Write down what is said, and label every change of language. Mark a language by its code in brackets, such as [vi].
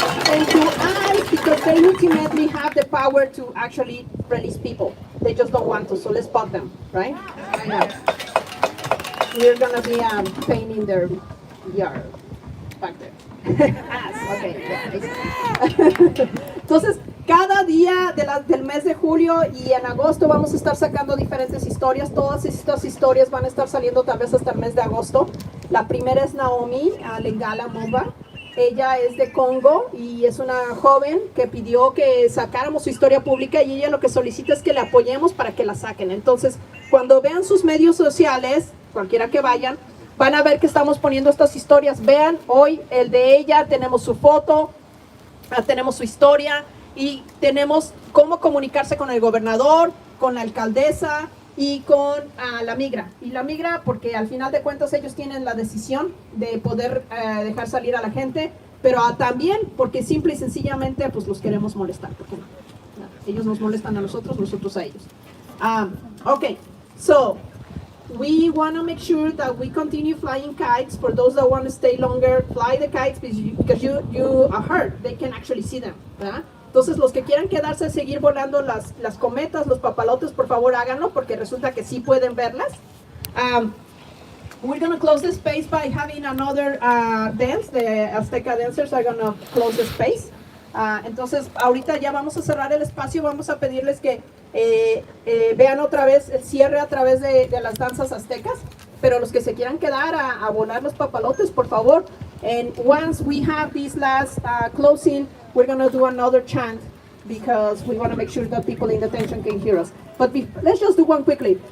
[en] And to us, because they ultimately have the power to actually release people. They just don't want to, so let's spot them, right? I know. We're gonna be painting their yard back there. Okay, yeah. [es] Entonces, cada día del mes de julio y en agosto vamos a estar sacando diferentes historias. Todas estas historias van a estar saliendo tal vez hasta el mes de agosto. La primera es Naomi Lengala Moba. Ella es de Congo y es una joven que pidió que sacáramos su historia pública, y ella lo que solicita es que le apoyemos para que la saquen. Entonces, cuando vean sus medios sociales, cualquiera que vayan, van a ver que estamos poniendo estas historias. Vean, hoy el de ella, tenemos su foto, tenemos su historia y tenemos cómo comunicarse con el gobernador, con la alcaldesa y con la migra. Y la migra porque al final de cuentas ellos tienen la decisión de poder dejar salir a la gente, pero también porque simple y sencillamente pues los queremos molestar. ¿Por qué no? Ellos nos molestan a nosotros, nosotros a ellos. [en] Okay, so we want to make sure that we continue flying kites. For those that want to stay longer, fly the kites because you are heard. They can actually see them, ¿verdad? [es] Entonces, los que quieran quedarse, seguir volando las cometas, los papalotes, por favor háganlo, porque resulta que sí pueden verlas. [en] We're going to close the space by having another dance. The Azteca dancers are going to close the space. [es] Entonces, ahorita ya vamos a cerrar el espacio. Vamos a pedirles que vean otra vez el cierre a través de las danzas aztecas. Pero los que se quieran quedar a volar los papalotes, por favor. [en] And once we have this last closing, we're going to do another chant because we want to make sure that people in detention can hear us. But let's just do one quickly.